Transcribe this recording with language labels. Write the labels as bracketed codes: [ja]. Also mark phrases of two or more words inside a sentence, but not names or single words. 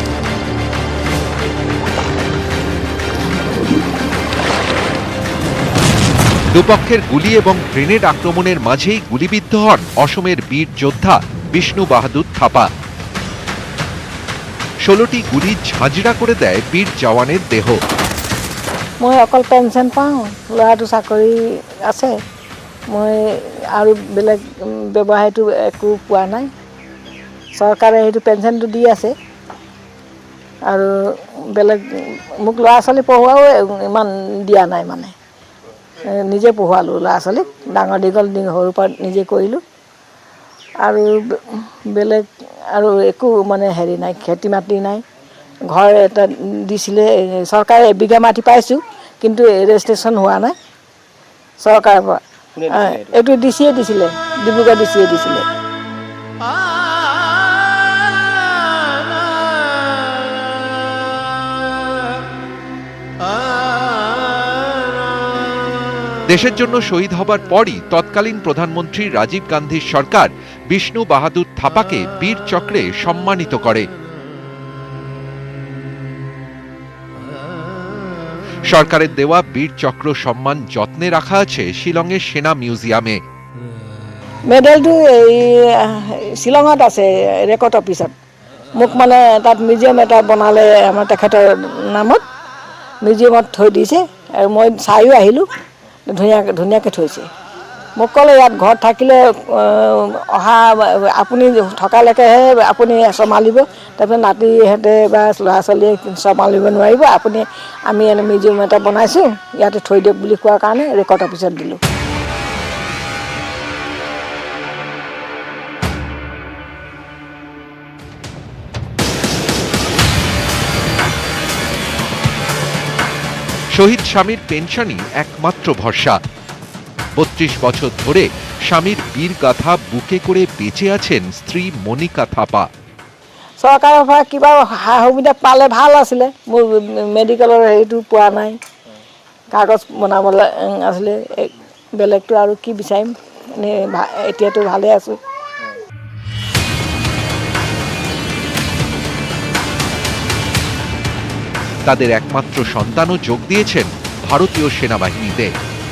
[bn] দুপক্ষের গুলি এবং গ্রেনেড আক্রমণের মাঝেই গুলিবিদ্ধ হন অসমের বীর যোদ্ধা বিষ্ণু বাহাদুর থাপা। 16টি গুলি ঝাঁঝরা করে দেয় বীর জওয়ানের দেহ। [as] মই অকল পেনশন পাওঁ, ল'ৰাটো চাকৰি আছে, মই আৰু বেলেগ ব্যৱসায়টো একো পোৱা নাই। চৰকাৰে সেইটো পেনশনটো দি আছে আৰু বেলেগ মোক ল'ৰা ছোৱালী পঢ়োৱাও ইমান দিয়া নাই, মানে নিজে পঢ়োৱালোঁ ল'ৰা ছোৱালীক, ডাঙৰ দীঘল সৰুৰ পৰা নিজে কৰিলোঁ আৰু বেলেগ আৰু একো মানে হেৰি নাই, খেতি মাটি নাই। ঘৰ এটা দিছিলে চৰকাৰে, এবিঘা মাটি পাইছোঁ কিন্তু ৰেজিষ্ট্ৰেশ্যন হোৱা নাই চৰকাৰৰ পৰা। এইটো ডিচিয়ে দিছিলে, ডিব্ৰুগড় ডিচিয়ে দিছিলে। [bn] দেশের জন্য শহীদ হবার পরই তৎকালীন প্রধানমন্ত্রী রাজীব গান্ধীর সরকার বিষ্ণু বাহাদুর থাপাকে বীর চক্রে সম্মানিত করে। সরকারের দেওয়া বীর চক্র সম্মান যত্নে রাখা আছে শিলংয়ের সেনা মিউজিয়ামে। [as] মেডেলটো এই শ্বিলঙত আছে ৰেকৰ্ড অফিচত। মোক মানে তাত মিউজিয়াম এটা বনালে আমাৰ তেখেতৰ নামত, মিউজিয়ামত থৈ দিছে আৰু মই চাইও আহিলোঁ, ধুনীয়াকৈ থৈছে। মোক ক'লে ইয়াত ঘৰত থাকিলে অহা আপুনি থকালৈকেহে আপুনি চম্ভালিব, তাৰপিছত নাতিহঁতে বা ল'ৰা ছোৱালীয়ে চম্ভালিব নোৱাৰিব, আমি এনে মিউজিয়াম এটা বনাইছোঁ ইয়াতে থৈ দিয়ক বুলি কোৱাৰ কাৰণে ৰেকৰ্ড অফিচত দিলোঁ। [bn] শহীদ স্বামীর পেনশনই একমাত্র ভরসা। 32 বছর ধরে স্বামীর বীর গাথা বুকে করে বেঁচে আছেন স্ত্রী মনিকা থাপা। [as] চৰকাৰৰ পৰা কিবা সা সুবিধা পালে ভাল আছিলে, মোৰ মেডিকেলৰ হেৰিটো পোৱা নাই, কাগজ বনাবলৈ আছিলে, বেলেগটো আৰু কি বিচাৰিম, এতিয়াতো ভালে আছোঁ। [bn] তাদের একমাত্র সন্তানও যোগ দিয়েছেন ভারতীয় সেনাবাহিনীতে।